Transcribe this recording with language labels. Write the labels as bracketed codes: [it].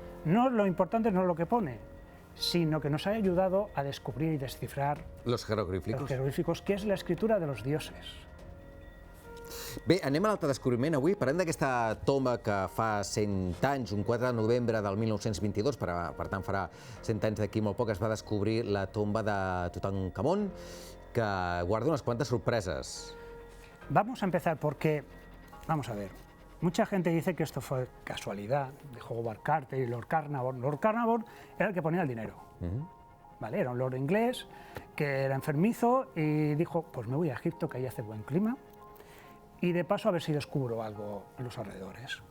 [es] No, lo importante no es lo que pone, sino que nos ha ayudado a descubrir y descifrar los jeroglíficos, que és la escritura de los dioses. [ca] Bé, anem a l'altre descobriment avui. Parlem d'aquesta tomba que fa 100 anys, un 4 de novembre del 1922, per tant farà 100 anys d'aquí molt poc, es va descobrir la tomba de Tutankamón, que guarda unes quantes sorpreses. [es] Vamos a empezar porque, vamos a ver, mucha gente dice que esto fue casualidad de Howard Carter y Lord Carnarvon. Lord Carnarvon era el que ponía el dinero. ¿Vale? Era un lord inglés que era enfermizo y dijo, pues me voy a Egipto, que ahí hace buen clima, y de paso a ver si descubro algo en los alrededores.